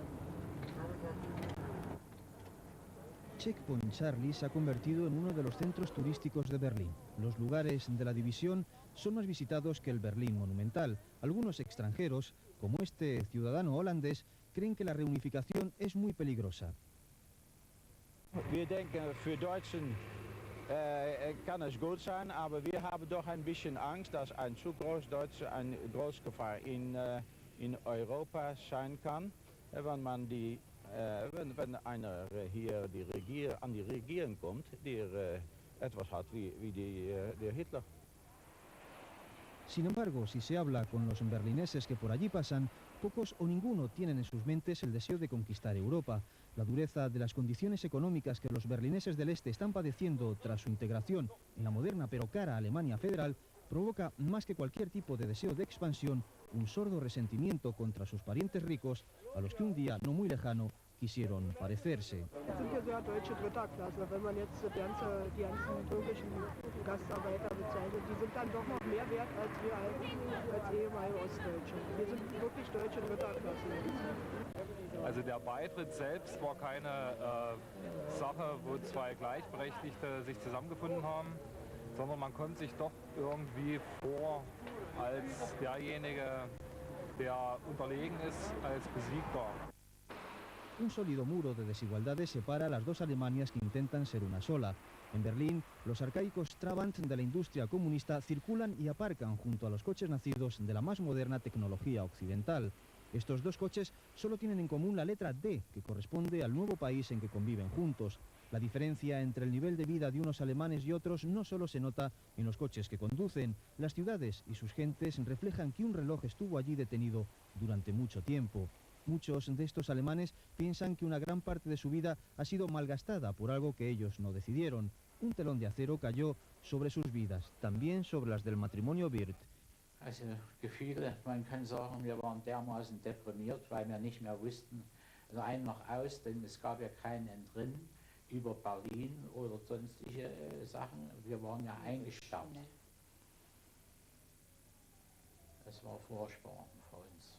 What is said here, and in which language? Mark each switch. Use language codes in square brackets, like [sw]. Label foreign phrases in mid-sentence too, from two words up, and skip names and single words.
[es] Checkpoint Charlie se ha convertido en uno de los centros turísticos de Berlín. Los lugares de la división son más visitados que el Berlín monumental. Algunos extranjeros, como este ciudadano holandés, creen que la reunificación es muy peligrosa. [de] Wir denken, für Deutschen kann es gut sein, aber wir haben doch ein bisschen Angst, dass ein zu groß Deutsche eine Großgefahr in Europa sein kann, wenn einer hier an die Regierung kommt, der etwas hat wie der Hitler. [es] Sin embargo, si se habla con los berlineses que por allí pasan, pocos o ninguno tienen en sus mentes el deseo de conquistar Europa. La dureza de las condiciones económicas que los berlineses del este están padeciendo tras su integración en la moderna pero cara Alemania federal provoca, más que cualquier tipo de deseo de expansión, un sordo resentimiento contra sus parientes ricos, a los que un día no muy lejano quisieron parecerse. [de] Sind wir so deutsche dritter Klasse, wenn man jetzt die ganzen türkischen Gastarbeiter bezeichnet, die sind dann doch noch mehr wert als wir als ehemalige Ostdeutsche. Wir sind wirklich deutsche dritter Klasse. Also der Beitritt selbst war keine Sache, wo 2 Gleichberechtigte sich zusammengefunden haben, sondern man konnte sich doch irgendwie vor als derjenige, der unterlegen ist, als besiegbar. [es] Un sólido muro de desigualdades separa las dos Alemanias que intentan ser una sola. En Berlín, los arcaicos Trabant de la industria comunista circulan y aparcan junto a los coches nacidos de la más moderna tecnología occidental. Estos dos coches solo tienen en común la letra D, que corresponde al nuevo país en que conviven juntos. La diferencia entre el nivel de vida de unos alemanes y otros no solo se nota en los coches que conducen. Las ciudades y sus gentes reflejan que un reloj estuvo allí detenido durante mucho tiempo. Muchos de estos alemanes piensan que una gran parte de su vida ha sido malgastada por algo que ellos no decidieron. Un telón de acero cayó sobre sus vidas, también sobre las del matrimonio Wirth. [de] Also Gefühle, man kann sagen, wir waren dermaßen deprimiert, weil wir nicht mehr wussten, rein noch aus, denn es gab ja kein Entrinnen über Berlin oder sonstige Sachen. Wir waren ja eingestammt. Das war furchtbar für uns.